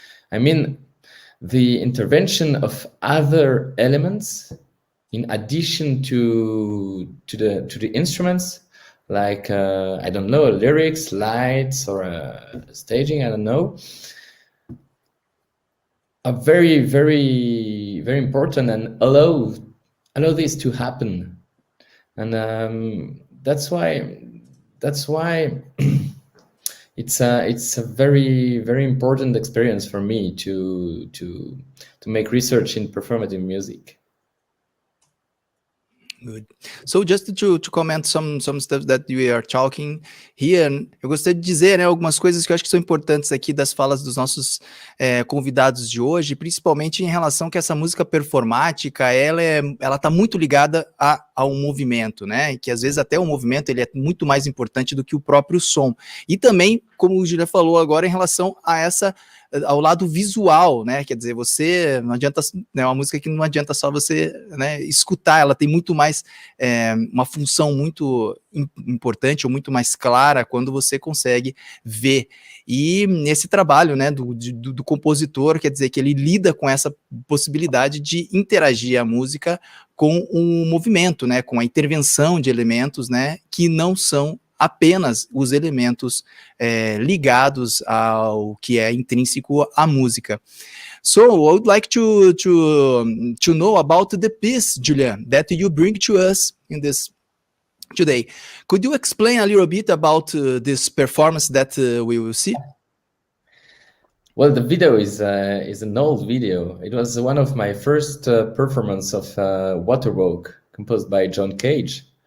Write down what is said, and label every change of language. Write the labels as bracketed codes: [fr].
[en] I mean, the intervention of other elements in addition to the instruments, like I don't know, lyrics, lights, or staging, I don't know, are very important and allow this to happen. And that's why it's a very important experience for me to make research in performative music. Good. So just to comment some stuff that we are talking here, [pt] eu gostaria de dizer, né, algumas coisas que eu acho que são importantes aqui das falas dos nossos convidados de hoje, principalmente em relação que essa música performática, ela tá muito ligada ao movimento, né, e que às vezes até o movimento ele é muito mais importante do que o próprio som. E também, como o Julia falou agora, em relação ao lado visual, né? Quer dizer, você não adianta, né, uma música que não adianta só você, né, escutar, ela tem muito mais uma função muito importante ou muito mais clara quando você consegue ver. E esse trabalho, né, do compositor, quer dizer que ele lida com essa possibilidade de interagir a música com o movimento, né, com a intervenção de elementos, né, que não são apenas os elementos ligados ao que é intrínseco à música. [en] So I would like to know about the piece, Julien, that you bring to us in this today. Could you explain a little bit about this performance that we will see? Well, the video is an old video. It was one of my first performance of Waterwalk, composed by John Cage.